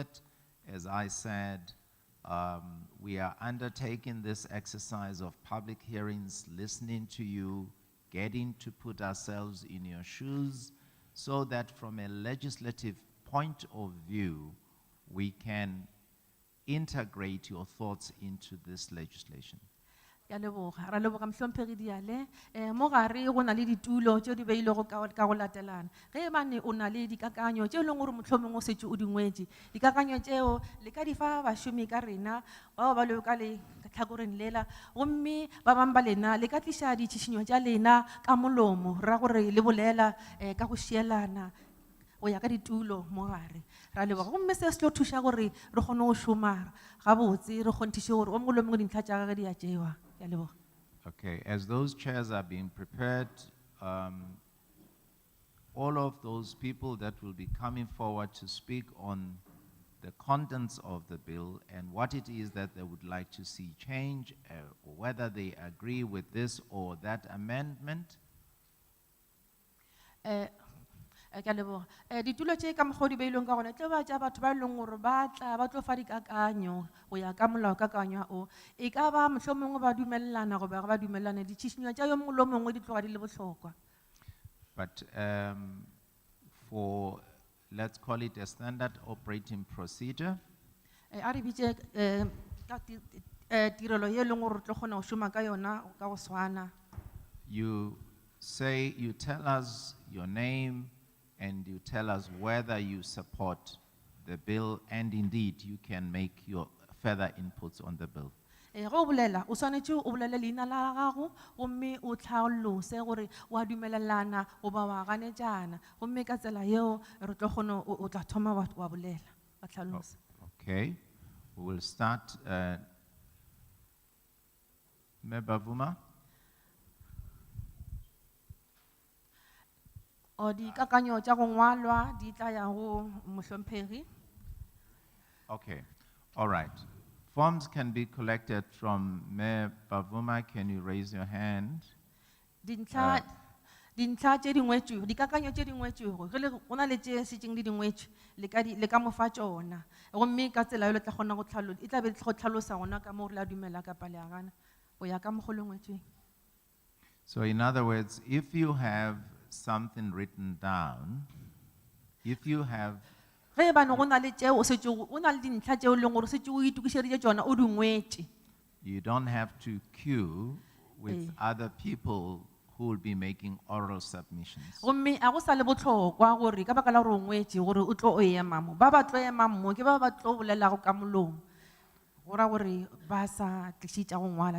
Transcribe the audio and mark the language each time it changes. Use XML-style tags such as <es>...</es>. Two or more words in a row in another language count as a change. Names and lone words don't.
<en>As I said, we are undertaking this exercise of public hearings, listening to you, getting to put ourselves in your shoes, so that from a legislative point of view, we can integrate your thoughts into this legislation.</en> <nso>Ya leboga ra leboga mhlomphegi Diale mo gare go na le ditulo tšeo di beilego ka go latelana ge bane o na le dikakanyo tšeo e leng gore mohlomong o setse o di ngwetše dikakanyo tšeo le ka di fa bašomi ka rena bao ba leo ka le tlhakoreng lela gomme ba bangwe ba lena le ka tliša ditšhišinyo tša lena ka molomo ra gore le bolela ka go šielana go ya ka ditulo mo gare ra leboga gomme se se tlo thuša gore re kgone go šoma gabotse re kgonthiše gore o mongwe le mongwe dintlha tša gage di a tšewa.</nso> <en>Okay, as those chairs are being prepared, all of those people that will be coming forward to speak on the contents of the bill and what it is that they would like to see change, or whether they agree with this or that amendment.</en> <nso>Ke a leboga ditulo tše ka mokgwa o di beilweng ka gona tlo ba tša batho ba e leng gore ba tla ba tlo fa dikakanyo go ya ka molaokakanywa o e ka ba mohlomongwe ba dumelelana go ba ba dumelelane ditšhišinyo tša yo mongwe le mongwe di tloga di le bohlokwa.</nso> <en>But for, let's call it a standard operating procedure,</en> <nso>A re bitše tirelo ye e leng gore tlo kgona go šoma ka yona ka go swana.</nso> <en>you tell us your name and you tell us whether you support the bill, and indeed you can make your further inputs on the bill.</en> <nso>Go bolela o swanetše o bolele leina la gago gomme o tlhalose gore wa dumelelana goba wa ganetšana gomme ka tsela yeo re tlo kgone o tla thoma wa bolela wa tlhalosa.</nso> <en>Okay, we will start. Member Vuma?</en> <nso>O dikakanyo tša go ngwalwa di tla ya go mohlomphegi.</nso> <en>Okay, all right. Forms can be collected from Mayor Bavuma. Can you raise your hand?</en> <nso>Dintlha tše di ngwetšwego dikakanyo tše di ngwetšwego ge go na le tše setšeng le di ngwetšwe le ka mo fa tšona gomme ka tsela yo le tla kgona go tlhalosa e tla be go tlhalosa gona ka mo re la dumela ka pale ya gana go ya ka mokgwa le ngwetšweng.</nso> <en>So in other words, if you have something written down, if you have</en> <nso>ge bane go na le tšeo o na le dintlha tšeo e leng gore setse o itukišeditše tšona o di ngwetše.</nso> <en>you don't have to queue with other people who will be making oral submissions.</en> <nso>Gomme a go sa le botlhokwa gore ka baka la gore o ngwetse gore o tlo o ema mo. Ba ba tlo ema mo ke ba ba tlo bolelago ka molomo. Go ra gore ba sa tlišitša go ngwala.</nso>